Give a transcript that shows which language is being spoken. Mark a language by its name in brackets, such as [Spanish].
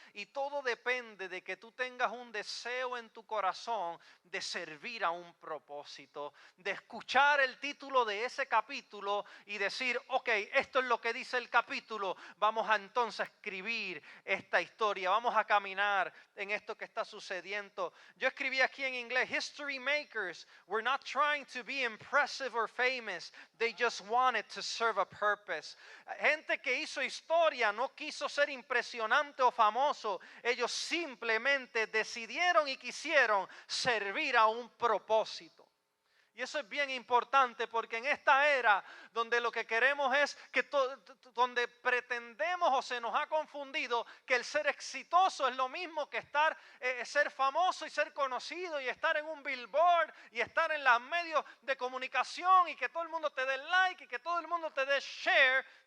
[Spanish] Y todo depende de que tú tengas un deseo en tu corazón de servir a un propósito, de escuchar el título de ese capítulo y decir, ok, esto es lo que dice el capítulo, vamos a entonces escribir esta historia, vamos a caminar en esto que está sucediendo. Yo escribí aquí en inglés, [English] history makers were not trying to be impressive or famous, they just wanted to serve a purpose. [Spanish] Gente que hizo historia no quiso ser impresionante o famoso, ellos simplemente decidieron y quisieron servir a un propósito. Y eso es bien importante, porque en esta era donde lo que queremos es que donde pretendemos o se nos ha confundido que el ser exitoso es lo mismo que ser famoso y ser conocido y estar en un billboard y estar en los medios de comunicación y que todo el mundo te dé like y que todo el mundo te dé share.